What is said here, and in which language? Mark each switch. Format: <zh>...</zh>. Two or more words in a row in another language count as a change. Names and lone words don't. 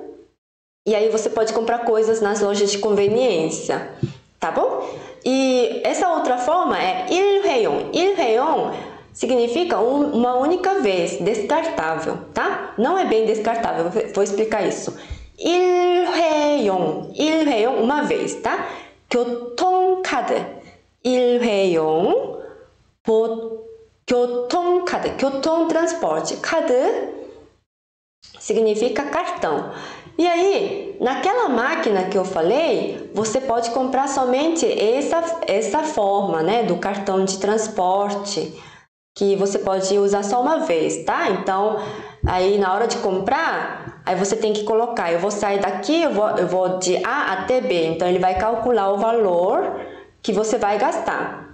<pt>E aí você pode comprar coisas nas lojas de conveniência, tá bom? E essa outra forma é 일회용. 일회용 significa uma única vez, descartável, tá? Não é bem descartável, vou explicar isso.</pt> <ko>일회용, 일회용</ko> <pt>uma vez, tá?</pt> <ko>교통카드, 일회용, 교통카드, 교통 transporte, 카드</ko> <pt>significa cartão. E aí, naquela máquina que eu falei, você pode comprar somente essa forma, né, do cartão de transporte, que você pode usar só uma vez, tá? Então, aí na hora de comprar, aí você tem que colocar, eu vou sair daqui, eu vou de A até B, então ele vai calcular o valor que você vai gastar.</pt>